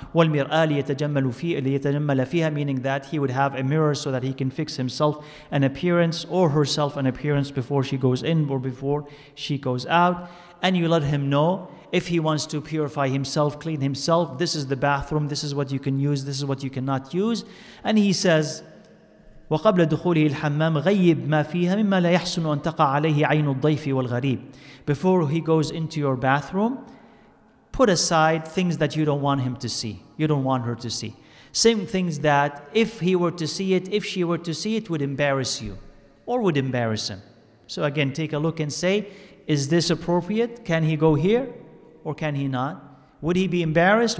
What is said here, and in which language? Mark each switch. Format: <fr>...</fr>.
<ar>وَالْمِرْآ لِيَتَجَمَّلَ فِيهَا,</ar> <en>meaning that he would have a mirror so that he can fix himself an appearance or herself an appearance before she goes in or before she goes out. And you let him know if he wants to purify himself, clean himself, this is the bathroom, this is what you can use, this is what you cannot use. And he says,</en> <ar>وقبل دخوله الحمام غيب ما فيها مما لا يحسن أن تقع عليه عين الضيف والغريب.</ar> <en>Before he goes into your bathroom, put aside things that you don't want him to see, you don't want her to see. Same things that if he were to see it, if she were to see it, would embarrass you or would embarrass him. So again, take a look and say, is this appropriate? Can he go here or can he not? Would he be embarrassed?</en>